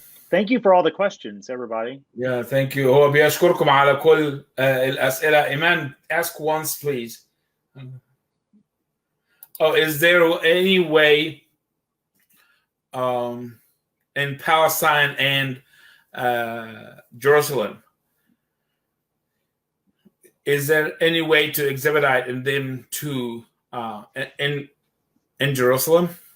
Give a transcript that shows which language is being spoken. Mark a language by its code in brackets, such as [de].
[en] Thank you for all the questions, everybody. Yeah, thank you. [ar] هو بيشكركم على كل الأسئلة. [en] Eman, ask once, please. Oh, is there any way in Palestine and Jerusalem, is there any way to expedite them to in Jerusalem?